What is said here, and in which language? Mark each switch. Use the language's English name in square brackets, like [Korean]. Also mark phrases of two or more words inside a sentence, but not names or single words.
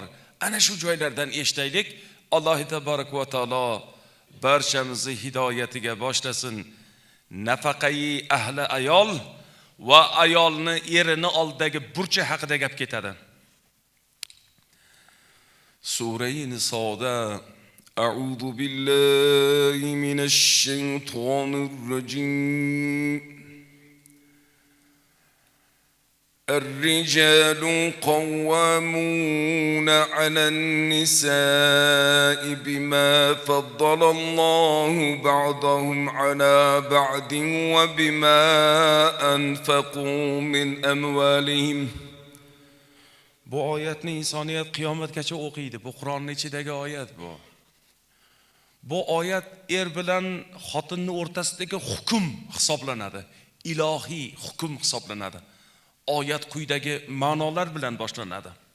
[Uzbek] Ana shu joylardan eshitaylik. Alloh [Arabic] تبارك وتعالى [Uzbek] barchamizni hidoyatiga boshlasin. Nafaqai ahli ayol va ayolni erini oldagi burchi haqida gap ketadi. Sura-i Nisoda [Arabic] أعوذ بالله من الشيطان الرجيم. الرجال قوامون على النساء بما فضل الله بعضهم على بعض وبما أنفقوا من أموالهم. [Uzbek] Bu oyatni insoniyat qiyomatgacha o'qiydi. Bu Qur'onning ichidagi oyat bu. Bu oyat bilan xotinning o'rtasidagi hukm hisoblanadi. Ilohiy hukm hisoblanadi. Oyat quyidagi ma'nolar bilan boshlanadi.